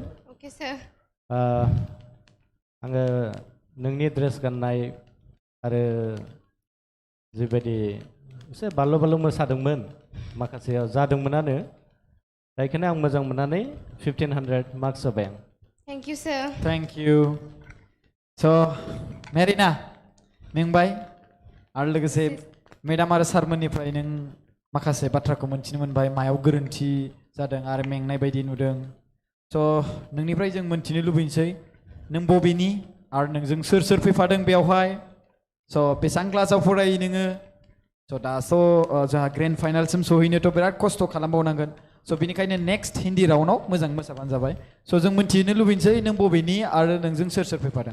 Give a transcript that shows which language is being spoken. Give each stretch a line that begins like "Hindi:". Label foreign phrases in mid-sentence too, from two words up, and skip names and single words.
English: Okay, sir.
Bodo: आङो नोंनि ड्रेस गाननाय आरो जिबायदि एसे बाल्ल' मोसादोंमोन माखासेयाव जादोंमोनानो दा बेखायनो आं मोजां मोननानै 1500 मार्क्स होबाय आं
English: Thank you, sir. thank you
Bodo: so मेरिना मेंबाय आरो लोगोसे मेडाम आरो सारमोननिफ्राय नों माखासे बाथ्राखौ मोनथिनो मोनबाय मायाव गोरोन्थि जादों आरो मेंनाय बायदि नुदों स' नोंनिफ्राय जों मोनथिनो लुबैनोसै नों बबेनि आरो नोंजों सोर फैफादों बेवहाय स' बेसेबां क्लासाव फरायो नोङो स' दाथ' जोंहा
English: grand final
Bodo: सहैनोथ' बिराद खस्थ' खालामबावनांगोन स' बेनिखायनो
English: next Hindi round
Bodo: मोजां मोसाबानो जाबाय स' जों मोनथिनो लुबैनोसै नों बबेनि आरो नोंजों सोर फैफादों